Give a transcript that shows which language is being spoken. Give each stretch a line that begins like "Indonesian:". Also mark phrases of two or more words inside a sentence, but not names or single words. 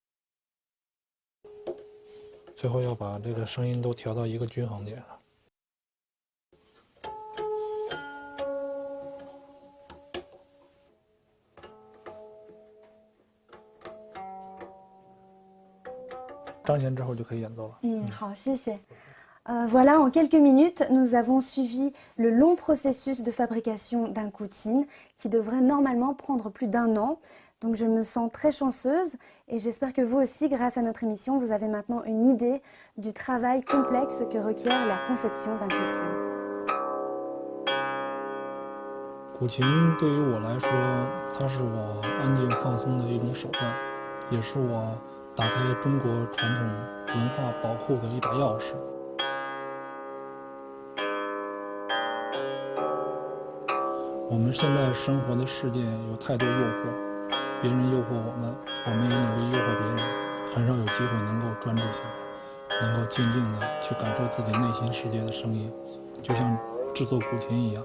Chinese: 最后要把这个声音都调到一个均衡点上。张弦之后就可以演奏了。好，谢谢。
French: Voilà, en quelques minutes, nous avons suivi le long processus de fabrication d'un goutine qui devrait normalement prendre plus d'1 an. Donc je me sens très chanceuse et j'espère que vous aussi, grâce à notre émission, vous avez maintenant une idée du travail complexe que requiert la confection d'un goutine.
Chinese: 古琴对于我来说，它是我安静放松的一种手段，也是我打开中国传统文化宝库的一把钥匙。我们现在生活的世界有太多诱惑，别人诱惑我们，我们也努力诱惑别人，很少有机会能够专注下来，能够静静地去感受自己内心世界的声音，就像制作古琴一样。